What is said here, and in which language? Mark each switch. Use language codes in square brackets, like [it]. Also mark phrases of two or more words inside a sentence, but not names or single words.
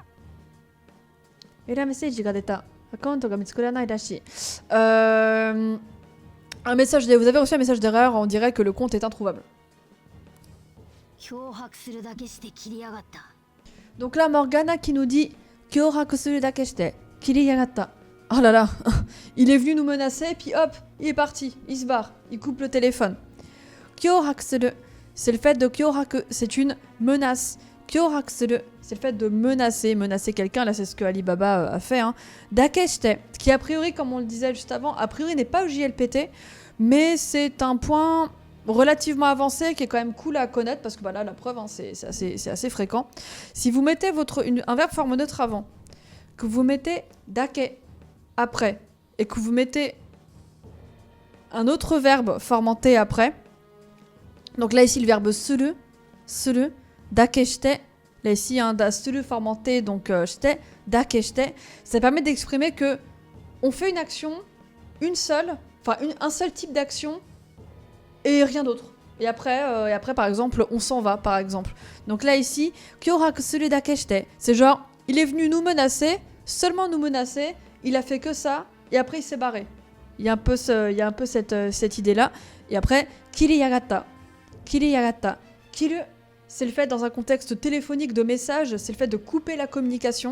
[fr] Un message. Vous avez reçu un message d'erreur, on dirait que le compte est introuvable. Donc là, Morgana qui nous dit [ja] 脅迫するだけして切りやがった. [fr] Oh là là, il est venu nous menacer, puis hop, il est parti, il se barre, il coupe le téléphone. [ja] 脅迫する, [fr] c'est le fait de kyohaku, c'est une menace. [ja] 脅迫する, [fr] c'est le fait de menacer quelqu'un, là c'est ce que Alibaba a fait. Hein. [ja] だけして, [fr] qui a priori, comme on le disait juste avant, a priori n'est pas au JLPT, mais c'est un point relativement avancé qui est quand même cool à connaître, parce que bah là, la preuve, hein, c'est assez fréquent. Si vous mettez un verbe forme neutre avant, que vous mettez dake après, et que vous mettez un autre verbe formanté après, donc là ici le verbe suru, [ja] だけして, [fr] là ici un suru formanté, donc shite, [ja] だけして, [fr] ça permet d'exprimer que on fait une action, un seul type d'action, et rien d'autre. Et après, par exemple, on s'en va, par exemple. Donc là ici, [ja] 脅迫するだけして, [fr] c'est genre, il est venu nous menacer, seulement nous menacer, il a fait que ça, et après il s'est barré. Il y a un peu cette idée-là. Et après, kiriyagatta. Kiru, c'est le fait, dans un contexte téléphonique de message, c'est le fait de couper la communication.